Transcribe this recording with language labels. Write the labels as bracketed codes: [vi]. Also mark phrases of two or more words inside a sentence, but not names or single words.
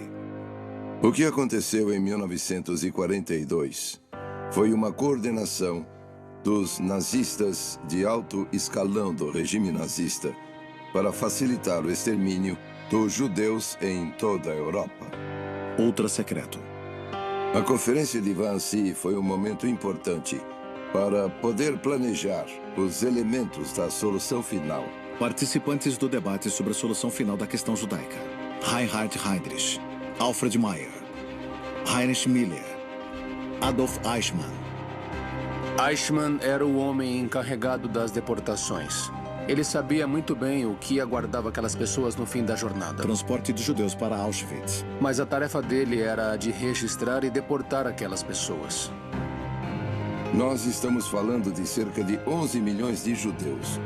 [pt] O que aconteceu em 1942 foi uma coordenação dos nazistas de alto escalão do regime nazista para facilitar o extermínio dos judeus em toda a Europa. Ultra secreto. A conferência de Wannsee foi um momento importante para poder planejar os elementos da solução final. Participantes do debate sobre a solução final da questão judaica. Reinhard Heydrich, Alfred Meyer, Heinrich Miller, Adolf Eichmann. Eichmann era o homem encarregado das deportações. Ele sabia muito bem o que aguardava aquelas pessoas no fim da jornada. Transporte de judeus para Auschwitz. Mas a tarefa dele era a de registrar e deportar aquelas pessoas. Nós estamos falando de cerca de 11 milhões de judeus.